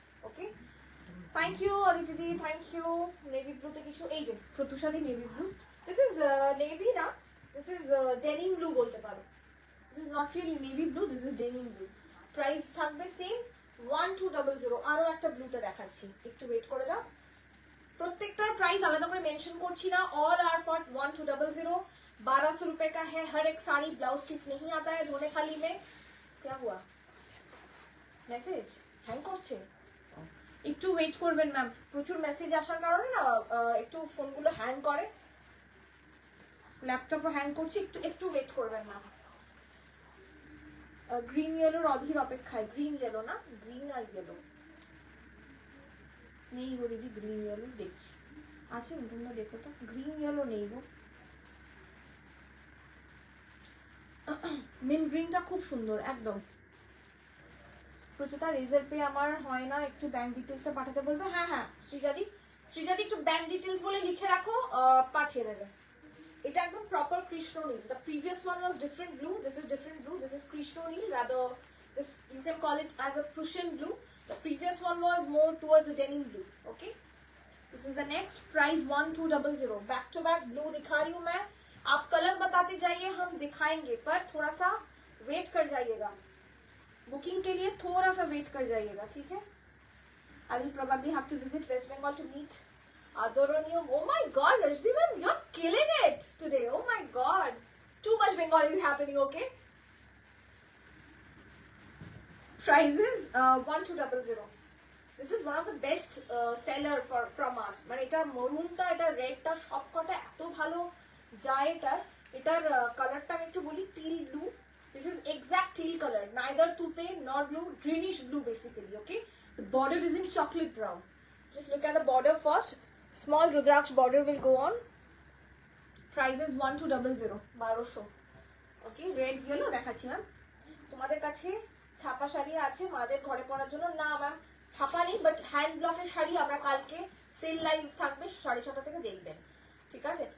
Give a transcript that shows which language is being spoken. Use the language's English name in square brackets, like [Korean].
[Bangla] Okay, thank you Aditi the, thank you. Navy ব্লুতে কিছু, এই যে প্রতুষাদি navy blue, this is navy না, দিস ইজ ডেনিম ব্লু বলতে পারো, [English] This is not really navy blue, this is denim blue. [Bangla] Price থাকবে same 1200। আরো একটা ব্লুতে দেখাচ্ছি, একটু ওয়েট করে যাও। প্রত্যেকটার প্রাইস আলাদা করে মেনশন করছি না, [English] All are for 1200। [Hindi] 1200 रुपए का है हर एक साड़ी। ब्लाउज पीस नहीं आता है धोने खाली में। क्या हुआ? [Bangla] মেসেজ হ্যাং করছে, একটু ওয়েট করবেন ম্যাম, প্রচুর মেসেজ আসার কারণে না একটু ফোনগুলো হ্যাং করে, ল্যাপটপও হ্যাং করছে, একটু ওয়েট করবেন ম্যাম। গ্রিন ইয়েলোর অধীর অপেক্ষায়, গ্রিন ইয়েলো না, গ্রিন আর ইয়েলো নেই গো দিদি, গ্রিন ইয়েলো দেখছি আছে, তোমরা দেখো তো, গ্রিন ইয়েলো নেই গো। মিন গ্রিনটা খুব সুন্দর একদম। প্রচেতা রেজার পে আমার হয় না, একটু ব্যাংক ডিটেলসে পাঠাতে বলবে। হ্যাঁ হ্যাঁ শ্রীজাদি একটু ব্যাংক ডিটেলস বলে লিখে রাখো, পাঠিয়ে দেবে। এটা একদম proper Krishna Neil. [English] the previous one was different blue, this is [Bangla] different blue, this is Krishna Neil, rather [English] this you can call it as a Prussian blue. The previous one was more towards a denim blue. Okay, this is the next price 1200। [Hindi] back to back blue दिखा रही हूँ मैं, आप colour बताते जाइए, हम दिखाएंगे, पर थोड़ा सा वेट कर जाइएगा, बुकिंग के लिए थोड़ा सा वेट कर जाइएगा, ठीक है। [English] I will probably have to visit West Bengal to meet Adoronium. Oh my god, Rashmi ma'am, you're killing it today. Oh my god, too much Bengali is happening. Okay, prices 1200। This is one of the best seller from us. [Bangla] মানে এটা মরুনটা, এটা রেডটা সবকটা এত ভালো যায়। এটার কালারটা আমি একটু বলি, teal blue. [English] This is exact teal color, neither tute nor blue, greenish blue basically. Okay, the border is in chocolate brown. Just look at the border first, small Rudraksh border will go on. Price is 1200, 1200। Okay, red yellow [Bangla] দেখাচ্ছি ma'am. তোমাদের কাছে ছাপা শাড়ি আছে মাদের ঘরে পরার জন্য? না ম্যাম, ছাপা নেই, বাট হ্যান্ড ব্লকের শাড়ি আমরা কালকে সেল লাইভ থাকবে 6:30 থেকে দেখবেন, ঠিক আছে।